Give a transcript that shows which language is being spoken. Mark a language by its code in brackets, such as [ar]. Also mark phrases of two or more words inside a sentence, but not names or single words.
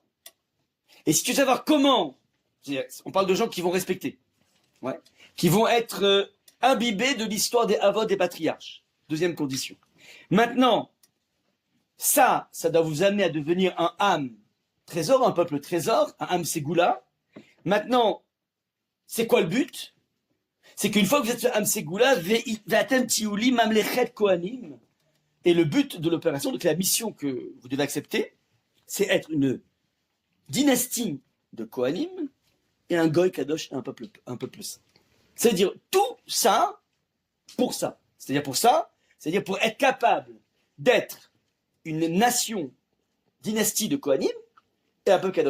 [fr] Et si tu veux savoir comment, on parle de gens qui vont respecter, qui vont être imbibés de l'histoire des Avot des patriarches. Deuxième condition. Maintenant, ça doit vous amener à devenir un Ham trésor, un peuple trésor, un Hamsegoula. Maintenant, c'est quoi le but? C'est qu'une fois que vous êtes Hamsegoula, [he] ואתם תהיו לי ממלכת כהנים, [fr] et le but de l'opération, donc la mission que vous devez accepter, c'est être une dynastie de kohanim, et un [he] גוי קדוש [fr] et un peuple saint. C'est-à-dire tout ça pour ça. C'est-à-dire pour ça, c'est-à-dire pour être capable d'être une nation, dynastie de Kohanim et un peuple kadosh.